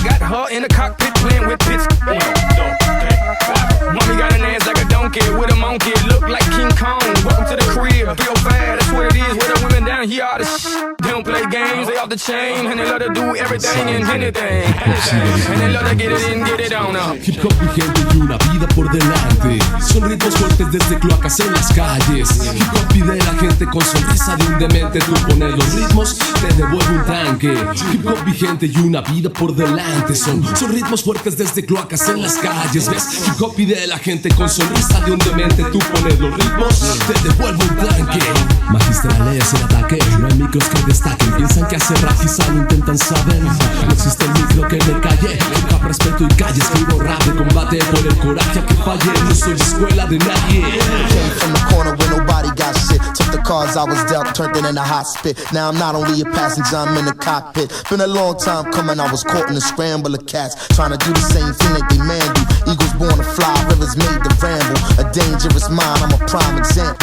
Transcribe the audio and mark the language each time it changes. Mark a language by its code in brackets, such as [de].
[en] Got her in the cockpit playing with pits. 1, 2, 3, 4. Mommy got an ass like a donkey with a monkey. Look like King Kong. Welcome to the crib. 305, that's what it is. Where the women down here are the They don't play games, they off the chain. And they love to do everything and anything. And they love to get it in, get it on up. [es] Hip hop vigente y una vida por delante. Son ritmos fuertes desde cloacas en las calles. Hip hop pide la gente con sonrisa de un demente. Tú pones los ritmos, te devuelve un tanque. Hip hop vigente y una vida por delante. Son ritmos fuertes desde cloacas en las calles. ¿Ves? Hip hop pide la gente con sonrisa de un demente. Tú pones los ritmos, te devuelve un tanque. Magistral es el ataque, no hay micros que destaquen. Piensan que hace rap quizá no intentan saber. No existe el micro que me calle. Rap, respeto y calle, escribo rap de combate por el coraje a que falle. No soy escuela de nadie. [en] Came from the corner where nobody got shit. Took the cards I was dealt, turned it into hot spit. Now I'm not only a passenger, I'm in the cockpit. Been a long time coming, I was caught in a scramble of cats trying to do the same thing that they man do. Eagles born to fly, rivers made to ramble. A dangerous mind, I'm a prime example.